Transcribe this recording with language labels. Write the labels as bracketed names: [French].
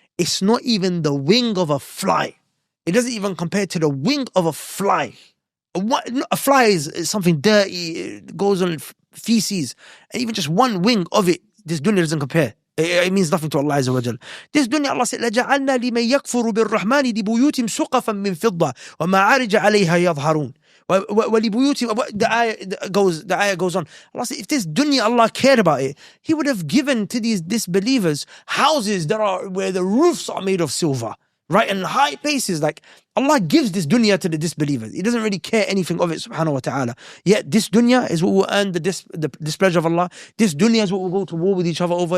[English] It's not even the wing of a fly. It doesn't even compare to the wing of a fly. A fly is something dirty, it goes on feces, and even just one wing of it, this dunya doesn't compare. It means nothing to Allah Azza wa Jal. This dunya, Allah said, [Arabic] لَجَعَلْنَا لِمَنْ يَكْفُرُ بِالرَّحْمَنِ لِبُيُوتِهِمْ سُقَفًا مِّن فِضَّةٍ وَمَعَارِجَ عَلَيْهَا يَظْهَرُونَ. [English] The ayah goes on. Allah said, if this dunya, Allah cared about it, He would have given to these disbelievers houses that are where the roofs are made of silver, right? And high places. Like, Allah gives this dunya to the disbelievers. He doesn't really care anything of it, subhanahu wa ta'ala. Yet this dunya is what will earn the displeasure of Allah. This dunya is what we'll go to war with each other over.